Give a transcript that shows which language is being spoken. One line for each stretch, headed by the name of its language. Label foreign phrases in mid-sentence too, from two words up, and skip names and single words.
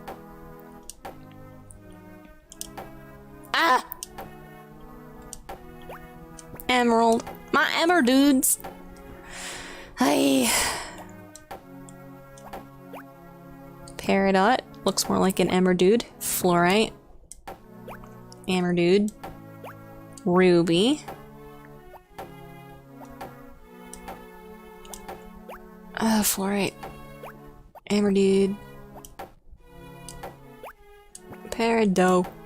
English: Ah! Emerald. My emmer dudes. Hi. Peridot. Looks more like an emmer dude. Fluorite. Emmer dude. Ruby. Fluorite. Emmer dude. Peridot.